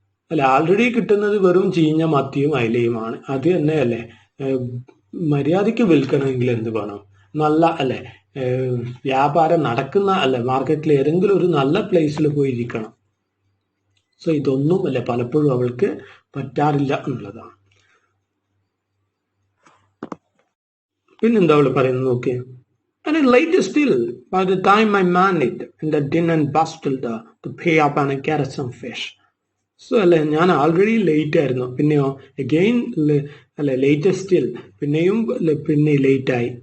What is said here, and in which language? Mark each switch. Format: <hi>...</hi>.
<ml>അല്ലെ ആൾറെഡി കിട്ടുന്നത് വെറും ചീഞ്ഞ മത്തിയും അയിലയുമാണ്. അത് തന്നെ അല്ലെ മര്യാദയ്ക്ക് വിൽക്കണമെങ്കിൽ എന്ത് വേണം? നല്ല അല്ലെ വ്യാപാരം നടക്കുന്ന അല്ലെ മാർക്കറ്റിൽ ഏതെങ്കിലും ഒരു നല്ല പ്ലേസിൽ പോയിരിക്കണം. സോ ഇതൊന്നും അല്ലെ പലപ്പോഴും അവൾക്ക് പറ്റാറില്ല എന്നുള്ളതാണ്. പിന്നെന്താ അവള് പറയുന്നത് നോക്കിയേ.</ml> <en>And later still, by the time I managed in the din and bustle to pay up and get some fish.</en> <ml>So അല്ലെ ഞാൻ ആൾറെഡി ലേറ്റ് ആയിരുന്നു. പിന്നെയോ അഗെയിൻ അല്ലെ</ml> <en>later still</en> <ml>പിന്നെയും പിന്നെ ലേറ്റ് ആയി.</ml>